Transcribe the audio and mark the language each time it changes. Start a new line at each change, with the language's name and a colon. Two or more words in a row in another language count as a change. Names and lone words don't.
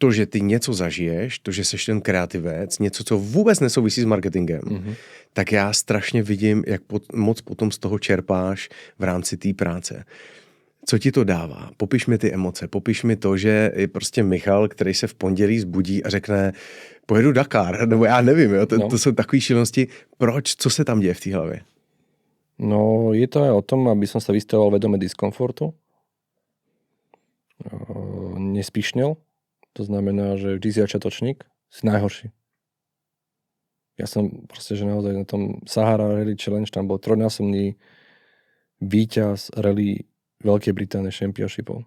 Czech: to, že ty něco zažiješ, to, že seš ten kreativec, něco, co vůbec nesouvisí s marketingem, tak já strašně vidím, jak moc potom z toho čerpáš v rámci té práce. Co ti to dává? Popiš mi ty emoce, popiš mi to, že je prostě Michal, který se v pondělí zbudí a řekne, pojedu Dakar, nebo já nevím, jo? To jsou takové šílenosti. Proč? Co se tam děje v té hlavě?
Slovak: No, je to aj o tom, aby som sa vystavoval vedome diskomfortu. Nespíšnil. To znamená, že vždy si začiatočník, si najhorší. Ja som proste, že naozaj na tom Sahara Rally Challenge, tam bol trojnásobný víťaz rally Veľkej Británie Championshipov.